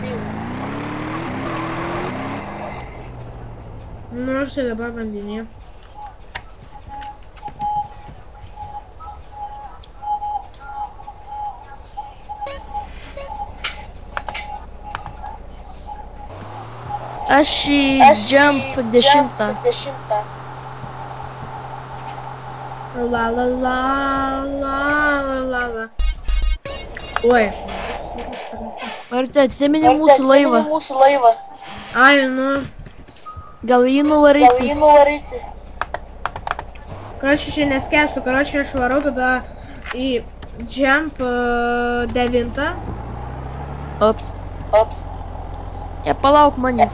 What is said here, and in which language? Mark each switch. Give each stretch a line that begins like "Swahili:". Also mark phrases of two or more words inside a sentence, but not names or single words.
Lithuanian: Nu, aš tai dabar bandinėjau. Aš į jump 10. La la la la la la. Oi. Marte, atsimeni mūsų laivą? Ai, nu. Gal jį nuvaryti? Karoči, čia neskęstu. Karoči, aš varau tada į jump 9. Ops. Ja, palauk manęs.